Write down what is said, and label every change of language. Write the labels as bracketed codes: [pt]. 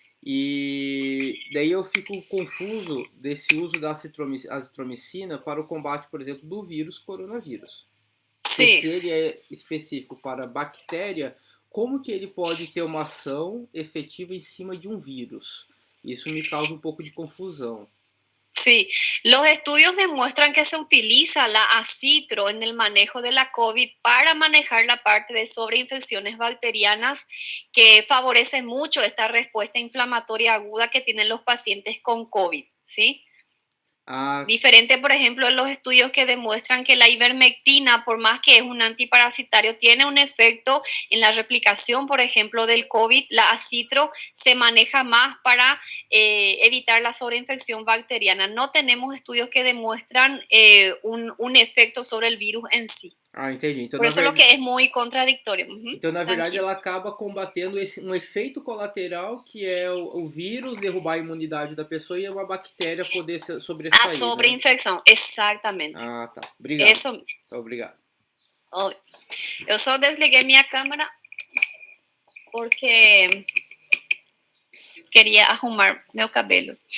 [pt] E daí eu fico confuso desse uso da azitromicina para o combate, por exemplo, do vírus coronavírus. Sim. Se ele é específico para bactéria, como que ele pode ter uma ação efetiva em cima de um vírus? Isso me causa [es] un poco de confusión. Sí, los estudios demuestran que se utiliza la acitro en el manejo de la COVID para manejar la parte de sobreinfecciones bacterianas que favorecen mucho esta respuesta inflamatoria aguda que tienen los pacientes con COVID, ¿sí? Diferente, por ejemplo, en los estudios que demuestran que la ivermectina, por más que es un antiparasitario, tiene un efecto en la replicación, por ejemplo, del COVID. La acitro se maneja más para evitar la sobreinfección bacteriana. No tenemos estudios que demuestran un efecto sobre el virus en sí. [pt] Entendi. Então, [es] por eso lo que es muy contradictorio. [pt] Então, na verdade, ela acaba combatendo um efeito colateral que é o vírus derrubar a imunidade da pessoa e uma bactéria poder sobressair. A sobreinfecção, né? Exatamente. Ah, tá. Obrigado. Isso mesmo. Obrigado. Eu só desliguei minha câmera porque queria arrumar meu cabelo.